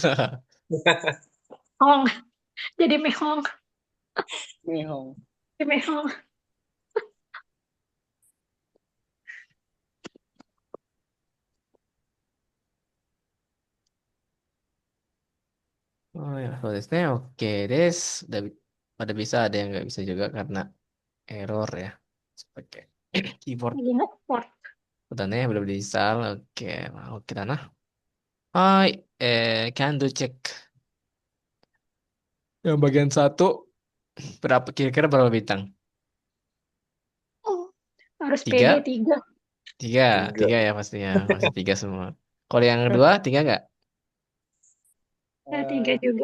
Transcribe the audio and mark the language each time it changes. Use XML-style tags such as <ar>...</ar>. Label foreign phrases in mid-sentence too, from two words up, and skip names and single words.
<id>Hong, jadi Mehong. Mehong. Oh ya,</id> <ja>so desu ne. Oke des.</ja> <id>Pada bisa, ada yang nggak bisa juga karena error ya. Pakai keyboard. Lagi nggak support. Udah nih, belum diinstal. Oke, oke nah. Hai,</id> <en>can do check.</en> <id>Yang bagian 1 berapa kira-kira berapa bintang? Harus 3? PD 3. 3 ya pastinya, pasti 3 semua. Kalau yang kedua 3 nggak? 3 juga.</id>